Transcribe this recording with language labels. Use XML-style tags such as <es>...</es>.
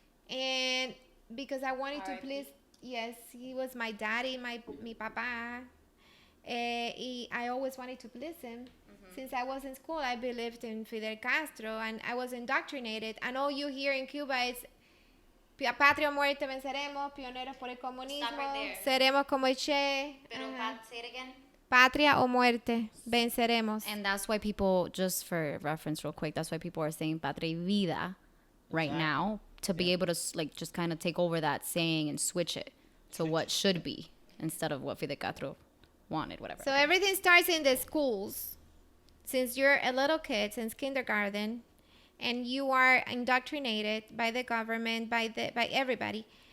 <en>And because I wanted to R.I.P. please, yes, he was my daddy,</en> <es>mi papa.</es> <en>I always wanted to please him. Since I was in school, I believed in Fidel Castro, and I was indoctrinated. And all you hear in Cuba is</en> <es>Patria o muerte venceremos, pioneros por el comunismo,</es> <en>Stop right there.</en> <es>seremos como el Che. Pero Ajá.</es> <en>say it again.</en> <es>Patria o muerte, venceremos.</es> <en>And that's why people, just for reference real quick, that's why people are saying</en> <es>patria y vida</es> <en>right now, to be able to like just kind of take over that saying and switch it to what should be instead of what Fidel Castro wanted, whatever. So everything starts in the schools. Since you're a little kid, since kindergarten, and you are indoctrinated by the government, by everybody.</en>